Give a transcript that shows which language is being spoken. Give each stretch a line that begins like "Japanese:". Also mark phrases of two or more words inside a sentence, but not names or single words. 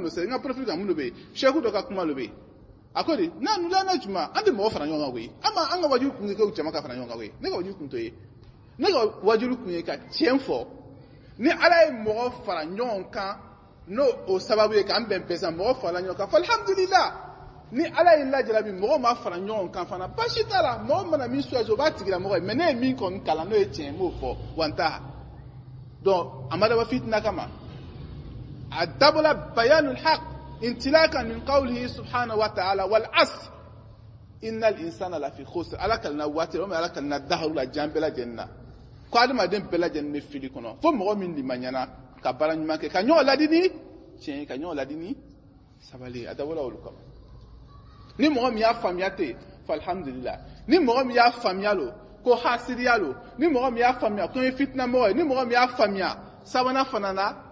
Bambara: de sɛ n ka profil kan mun de bɛ yen Sheikh dɔ ka kuma de bɛ yen a ko de n'a nula juma an tɛ mɔgɔ fara ɲɔgɔn kan koyi an ka wajulu kun ye ko jama ka fara ɲɔgɔn kan koyi ne ka wajulu kun t'o ye ne ka wajulu kun ye ka tiɲɛ fɔ ni ala ye mɔgɔ fara ɲɔgɔn kan n'o o sababu ye k'an bɛn bɛsan mɔgɔ farala ɲɔgɔn kan fɔ alhamdulillah ni ala ye lajarabi mɔgɔ ma fara ɲɔgɔn kan fana baasi t'a la mɔgɔ mana min choisi o b'a tigila mɔgɔ ye mais ne ye min kɔni kalan n'o ye tiɲɛ n b'o fɔ wa n t'a donc a ma dabɔ fitina kama a dabɔla
Arabic: بيان الحق انطلاقا من قوله سبحانه وتعالى والعصر إن الإنسان لفي خسر
Bambara: ala kalna waati o ala kalna daharu la jan bɛɛ lajɛlen na ko adamaden bɛɛ lajɛlen bɛ fili kɔnɔ fo mɔgɔ min limaniana ka baara ɲuman kɛ ka ɲɔgɔn ladi ni tiɲɛ ka ɲɔgɔn ladi ni sabali a dabɔla olu kama ni mɔgɔ min y'a faamuya ten fa alhamdulillah ni mɔgɔ min y'a faamuya lo ko hasidiya lo ni mɔgɔ min y'a faamuya ko ye fitina mɔgɔ ye ni mɔgɔ min y'a faamuya sabanan fana na